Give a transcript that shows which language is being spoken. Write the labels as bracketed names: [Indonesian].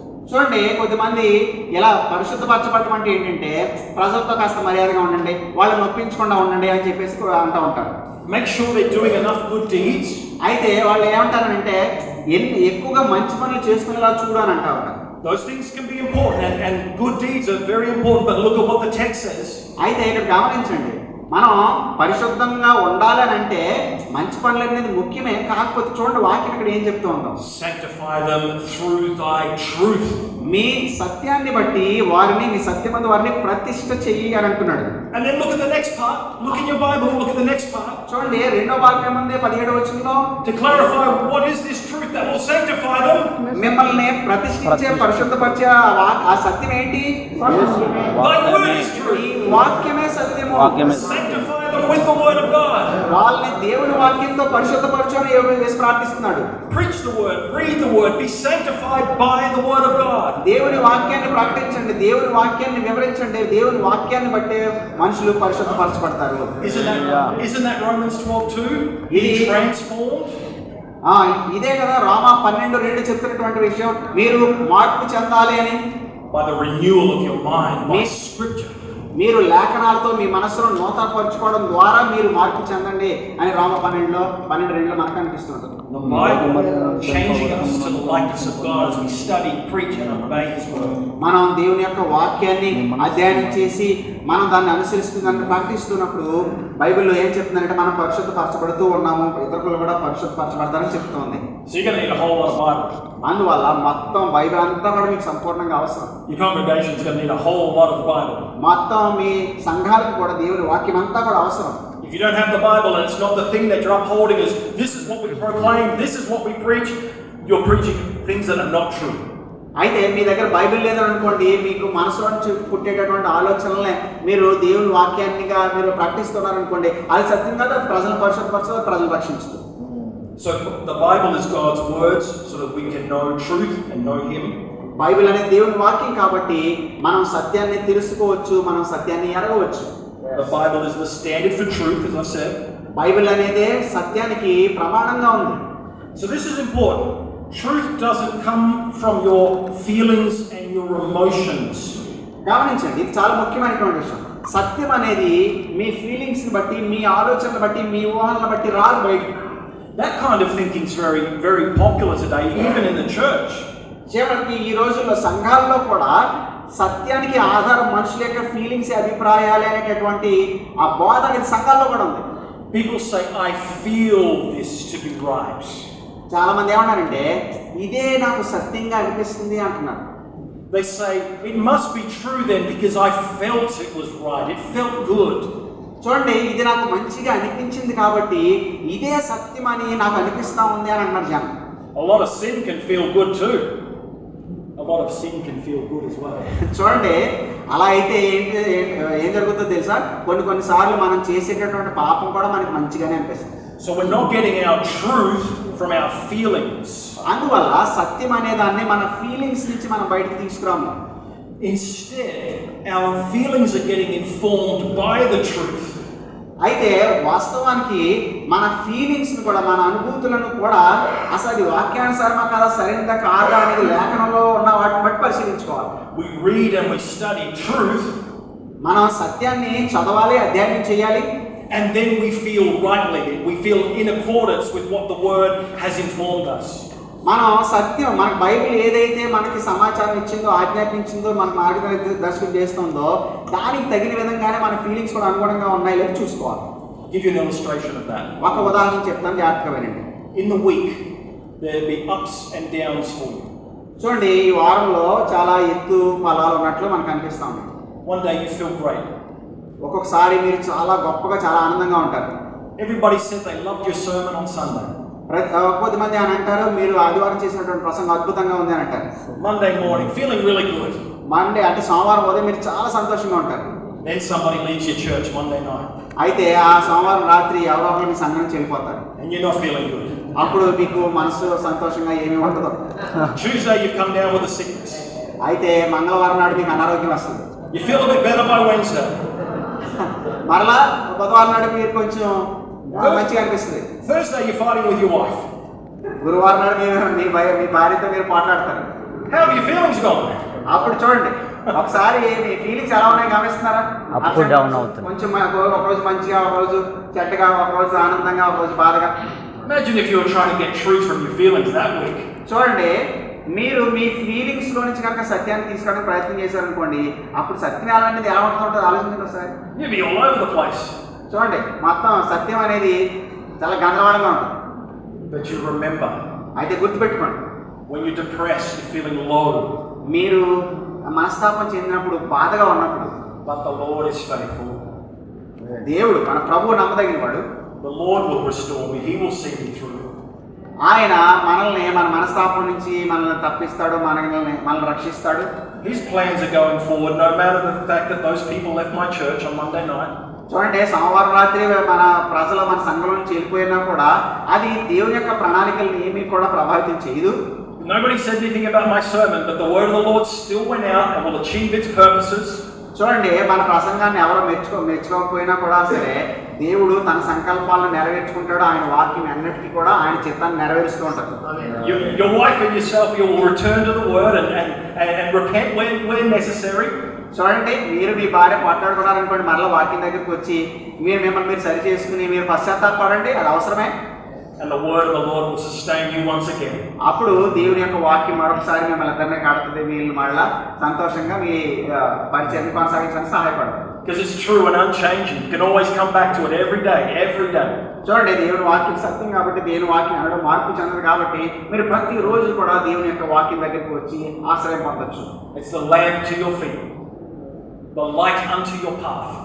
[Telugu] చూడండి, కొద్దిమంది ఇలా పరిశుద్ధపరచబడటం అంటే ఏంటంటే ప్రజలతో కాస్త మర్యాదగా ఉండండి, వాళ్ళు నొప్పించకుండా ఉండండి అని చెప్పేసి అంటూ ఉంటారు. [English] Make sure they're doing enough good deeds. [Telugu] అయితే వాళ్ళు ఏమంటారంటే ఎక్కువగా మంచి పనులు చేసుకునేలా చూడు అని అంటారు. [English] Those things can be important, and good deeds are very important, but look at what the text says. [Telugu] అయితే ఇక్కడ గమనించండి, మనం పరిశుద్ధంగా ఉండాలని అంటే మంచి పనులు అనేది ముఖ్యమే. కాకపోతే చూడండి వాక్యం ఇక్కడ ఏం చెప్తూ ఉందాం. [English] Sanctify them through thy truth. [Telugu] మీ సత్యాన్ని బట్టి వారిని, మీ సత్యమందు వారిని ప్రతిష్ఠ చెయ్యి అని అంటున్నాడు. [English] And then look at the next part. Look in your Bible, look at the next part. [Telugu] చూడండి రెండో వాక్యం ఉంది 17వ వచనంలో, [English] To clarify what is this truth that will sanctify them. [Telugu] మిమ్మల్ని ప్రతిష్ఠించే పరిశుద్ధపరిచే ఆ సత్యం ఏంటి? [English] Thy word is [Telugu] ఈ [English] truth. [Telugu] వాక్యమే సత్యము. వాక్యమే [English] Sanctify them with the word of God. [Telugu] వాళ్ళని దేవుని వాక్యంతో పరిశుద్ధపరచని యోగం చేసి ప్రార్థిస్తున్నాడు. [English] Preach the word, read the word, be sanctified by the word of God. [Telugu] దేవుని వాక్యాన్ని ప్రకటించండి, దేవుని వాక్యాన్ని వివరించండి. దేవుని వాక్యాన్ని బట్టే మనుషులు పరిశుద్ధపరచబడతారు. [English] Isn't that Romans 12:2? Be transformed. [Telugu] ఇదే కదా రోమా 12:2 చెప్తున్నటువంటి విషయం. మీరు మార్పు చెందాలి అని, [English] By the renewal of your mind, by scripture. [Telugu] మీరు లేఖనాలతో మీ మనస్సును నూతనపరచుకోవడం ద్వారా మీరు మార్పు చెందండి అని రోమా 12:2 మనకు అనిపిస్తుంటుంది. [English] The Bible changing us to the likeness of God as we study, preach, and obey His word. [Telugu] మనం దేవుని యొక్క వాక్యాన్ని అధ్యయనం చేసి మనం దాన్ని అనుసరిస్తూ దాన్ని ప్రకటిస్తున్నప్పుడు బైబిల్లో ఏం చెప్తుందంటే మనం పరిశుద్ధపరచబడుతూ ఉన్నాము, ఇతరులు కూడా పరిశుద్ధపరచబడతారని చెప్తుంది. [English] So you're going to need a whole lot of Bible. [Telugu] అందువల్ల మొత్తం బైబిల్ అంతా కూడా మీకు సంపూర్ణంగా అవసరం. [English] Your congregation is going to need a whole lot of Bible. [Telugu] మొత్తం మీ సంఘాలకు కూడా దేవుని వాక్యం అంతా కూడా అవసరం. [English] If you don't have the Bible and it's not the thing that you're upholding as this is what we proclaim, this is what we preach, you're preaching things that are not true. [Telugu] అయితే మీ దగ్గర Bible లేదని అనుకోండి, మీకు మనసులో నుంచి పుట్టేటటువంటి ఆలోచనలనే మీరు దేవుని వాక్యాన్నిగా మీరు ప్రకటిస్తున్నారనుకోండి, అది సత్యం కాదు, అది ప్రజలు పరిశుద్ధపరచదు, ప్రజలు రక్షించదు. [English] So the Bible is God's words so that we can know truth and know Him. [Telugu] Bible అనేది దేవుని వాక్యం కాబట్టి మనం సత్యాన్ని తెలుసుకోవచ్చు, మనం సత్యాన్ని ఎరగవచ్చు. [English] The Bible is the standard for truth, as I said. [Telugu] Bible అనేది సత్యానికి ప్రమాణంగా ఉంది. [English] So this is important. Truth doesn't come from your feelings and your emotions. [Telugu] గమనించండి, ఇది చాలా ముఖ్యమైనటువంటి విషయం. సత్యం అనేది మీ ఫీలింగ్స్ని బట్టి, మీ ఆలోచనలు బట్టి, మీ ఊహలను బట్టి రాదు బయటికి. [English] That kind of thinking is very, very popular today, even in the church. [Telugu] చివరికి ఈ రోజుల్లో సంఘాల్లో కూడా సత్యానికి ఆధారం మనుషుల యొక్క ఫీలింగ్స్, అభిప్రాయాలు అనేటటువంటి ఆ బోధ అనేది సంఘాల్లో కూడా ఉంది. [English] People say, I feel this to be right. [Telugu] చాలా మంది ఏమన్నారంటే ఇదే నాకు సత్యంగా అనిపిస్తుంది అంటున్నారు. [English] They say, it must be true then because I felt it was right. It felt good. [Telugu] చూడండి, ఇది నాకు మంచిగా అనిపించింది కాబట్టి ఇదే సత్యం అని నాకు అనిపిస్తా ఉంది అని అన్నారు జనం. [English] A lot of sin can feel good too. A lot of sin can feel good as well. [Telugu] చూడండి, అలా అయితే ఏం జరుగుతుందో తెలుసా, కొన్ని సార్లు మనం చేసేటటువంటి పాపం కూడా మనకి మంచిగానే అనిపిస్తుంది. [English] So we're not getting our truth from our feelings. [Telugu] అందువల్ల సత్యం అనే దాన్ని మన ఫీలింగ్స్ నుంచి మనం బయటకు తీసుకురాము. [English] Instead, our feelings are getting informed by the truth. [Telugu] అయితే వాస్తవానికి మన ఫీలింగ్స్ని కూడా, మన అనుభూతులను కూడా అసలు అది వాక్యానుసారమా కాదా, సరైనదా కాదా అనేది లేఖనంలో ఉన్న వాటిని బట్టి పరిశీలించుకోవాలి. [English] We read and we study truth, [Telugu] మనం సత్యాన్ని చదవాలి, అధ్యయనం చేయాలి. [English] and then we feel rightly. We feel in accordance with what the Word has informed us. [Telugu] మనం సత్యం, మనకు బైబిల్ ఏదైతే మనకి సమాచారం ఇచ్చిందో, ఆజ్ఞాపించిందో, మనకు మార్గదర్శకం చేస్తుందో దానికి తగిన విధంగానే మన ఫీలింగ్స్ కూడా అనుగుణంగా ఉన్నాయి లేదో చూసుకోవాలి. [English] Give you an illustration of that. [Telugu] ఒక ఉదాహరణ చెప్తాను, జాగ్రత్తగా వినండి. [English] In the week, there'll be ups and downs for you. [Telugu] చూడండి, ఈ వారంలో చాలా ఎత్తు ఫలాలు ఉన్నట్లు మనకు అనిపిస్తా ఉంది. [English] One day you feel great. [Telugu] ఒక్కొక్కసారి మీరు చాలా గొప్పగా, చాలా ఆనందంగా ఉంటారు. [English] Everybody said they loved your sermon on Sunday. [Telugu] కొద్దిమంది అని అంటారు, మీరు ఆదివారం చేసినటువంటి ప్రసంగం అద్భుతంగా ఉంది అని అంటారు. [English] Monday morning, feeling really good. [Telugu] Monday అంటే సోమవారం ఉదయం మీరు చాలా సంతోషంగా ఉంటారు. [English] Then somebody leaves your church Monday night. [Telugu] అయితే ఆ సోమవారం రాత్రి ఎవరో ఒకరు మీ సంఘం నుంచి వెళ్ళిపోతారు. [English] And you're not feeling good. [Telugu] అప్పుడు మీకు మనసు సంతోషంగా ఏమీ ఉండదు. [English] Tuesday you come down with a sickness. [Telugu] అయితే మంగళవారం నాడు మీకు అనారోగ్యం వస్తుంది. [English] You feel a bit better by Wednesday. [Telugu] మరలా బుధవారం నాడు మీరు కొంచెం మంచిగా అనిపిస్తుంది. [English] Thursday you're fighting with your wife. [Telugu] గురువారం నాడు మీ భార్యతో మీరు మాట్లాడతారు. [English] How have your feelings gone? [Telugu] అప్పుడు చూడండి, ఒకసారి మీ ఫీలింగ్స్ ఎలా ఉన్నాయి గమనిస్తున్నారా? [English] Up and down [Telugu] అవుతుంది. కొంచెం ఒక రోజు మంచిగా, ఒక రోజు చెడ్డగా, ఒక రోజు ఆనందంగా, ఒక రోజు బాధగా. [English] Imagine if you were trying to get truth from your feelings that week. [Telugu] చూడండి, మీరు మీ ఫీలింగ్స్ లో నుంచి కనుక సత్యాన్ని తీసుకోవడానికి ప్రయత్నం చేశారనుకోండి, అప్పుడు సత్యం అనేది ఎలా ఉంటుందో ఆలోచించండి ఒకసారి. [English] You'd be all over the place. [Telugu] చూడండి, మొత్తం సత్యం అనేది చాలా గందరగోళంగా ఉంటుంది. [English] But you remember, [Telugu] అయితే గుర్తుపెట్టుకోండి, [English] when you're depressed, you're feeling low, [Telugu] మీరు మనస్తాపం చెందినప్పుడు, బాధగా ఉన్నప్పుడు, [English] but the Lord is faithful. [Telugu] దేవుడు మన ప్రభువు నమ్మదగిన వాడు. [English] The Lord will restore me. He will see me through. [Telugu] ఆయన మనల్ని మన మనస్తాపం నుంచి మనల్ని తప్పిస్తాడు, మనల్ని రక్షిస్తాడు. [English] His plans are going forward, no matter the fact that those people left my church on Monday night. [Telugu] చూడండి, సోమవారం రాత్రి మన ప్రజలు మన సంఘంలో నుంచి వెళ్ళిపోయినా కూడా అది దేవుని యొక్క ప్రణాళికలను ఏమీ కూడా ప్రభావితం చేయదు. [English] Nobody said anything about my sermon, but the word of the Lord still went out and will achieve its purposes. [Telugu] చూడండి, మన ప్రసంగాన్ని ఎవరో మెచ్చుకోకపోయినా కూడా సరే, దేవుడు తన సంకల్పాలను నెరవేర్చుకుంటాడు. ఆయన వాక్యం అన్నిటికీ కూడా ఆయన చిత్తాన్ని నెరవేరుస్తూ ఉంటాడు. [English] Your wife and yourself, you will return to the word and repent when necessary. [Telugu] చూడండి, మీరు మీ భార్య మాట్లాడుకున్నారనుకోండి, మరలా వాక్యం దగ్గరికి వచ్చి మిమ్మల్ని మీరు సరి చేసుకుని మీరు పశ్చాత్తాపడండి, అది అవసరమే. [English] And the word of the Lord will sustain you once again. [Telugu] అప్పుడు దేవుని యొక్క వాక్యం మరొకసారి మిమ్మల్ని ఇద్దరిని కాడుతుంది. వీళ్ళు మళ్ళా సంతోషంగా మీ పరిచయాన్ని కొనసాగించడానికి సహాయపడతారు. [English] Because it's true and unchanging. You can always come back to it every day. [Telugu] చూడండి, దేవుని వాక్యం సత్యం కాబట్టి, దేవుని వాక్యం అనడం మార్పు చెందదు కాబట్టి, మీరు ప్రతిరోజు కూడా దేవుని యొక్క వాక్యం దగ్గరికి వచ్చి ఆశ్రయం పొందొచ్చు. [English] It's the lamp to your feet, the light unto your path.